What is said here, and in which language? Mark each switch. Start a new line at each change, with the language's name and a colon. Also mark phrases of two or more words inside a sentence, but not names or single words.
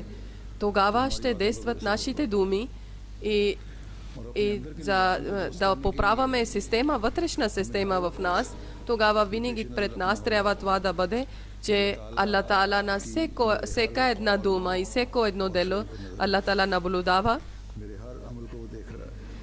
Bulgarian: Тогава ще действат нашите думи, и за да поправяме система, вътрешна система в нас, тогава винаги пред нас трябва това да бъде, че Аллах Таала на всяка една дума и всяко едно дело Аллах Таала наблюдава.
Urdu: میرے ہر عمل کو وہ دیکھ رہا ہے.